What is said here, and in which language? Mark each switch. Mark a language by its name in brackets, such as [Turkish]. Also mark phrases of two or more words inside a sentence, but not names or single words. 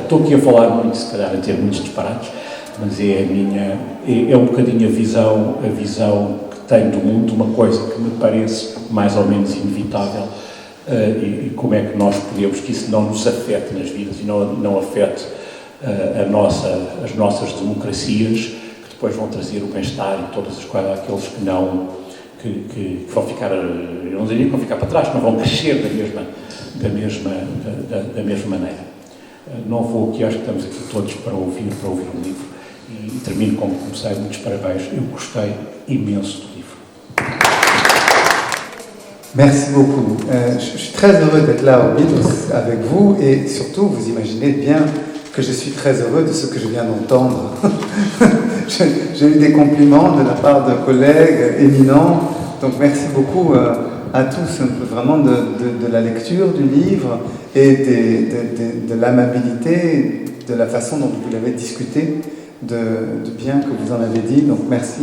[Portuguese] Estou aqui a falar muito, se calhar, a ter muitos disparates, mas é um bocadinho a visão que tenho do mundo, uma coisa que me parece mais ou menos inevitável, e como é que nós podemos que isso não nos afete nas vidas e não afete as nossas democracias, que depois vão trazer o bem-estar e todas as coisas àqueles que vão ficar, eu não diria que vão ficar para trás, não vão crescer da mesma maneira. Não vou aqui, acho que estamos aqui todos para ouvir o livro, e termino como comecei. Muitos parabéns, eu gostei imenso do livro. [French] Merci beaucoup. Je suis très heureux d'être là au Beatles avec vous, et surtout, vous imaginez bien que je suis très heureux de ce que je viens d'entendre. J'ai eu des compliments de la part de collègues éminents, donc merci beaucoup à tous, vraiment de la lecture du livre et de l'amabilité, de la façon dont vous l'avez discuté, de bien que vous en avez dit.